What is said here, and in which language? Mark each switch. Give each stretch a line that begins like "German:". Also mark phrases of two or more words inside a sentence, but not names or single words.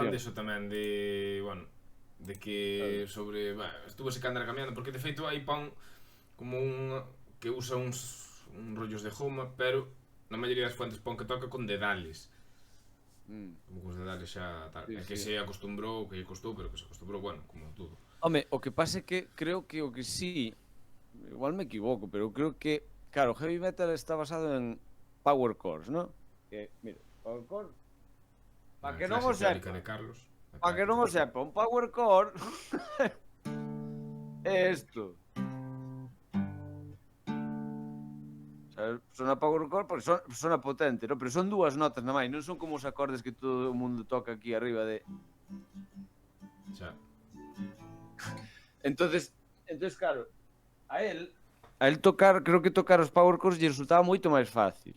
Galician: falaban deso tamén, de, bueno, de que sobre, estuvo se que andar cambiando, porque de feito hai pan como un que usa uns rollos de goma, pero na maioría das fuentes pon que toca con dedales. Como que os dedales xa tal. Sí, É que sí. se acostumbrou, que lle costou, pero que se acostumbrou, bueno, como todo. Home, o que pasa é que creo que o que sí, igual me equivoco, pero creo que, claro, heavy metal está basado en
English: power chords,
Galician: ¿no? Que, mira,
English: power chord,
Galician: para que non o clase teórica sepa, de Carlos. para que non o sepa, un
English: power chord
Galician: é isto.
Spanish: O sea,
Galician: sona
English: power chord
Galician: porque sona potente, ¿no? Pero son dúas notas na máis, non son como os acordes que todo o mundo toca aquí arriba de... Xa. Entonces claro, a él tocar, creo que tocar os
English: power chords
Galician: lle resultaba moito máis fácil.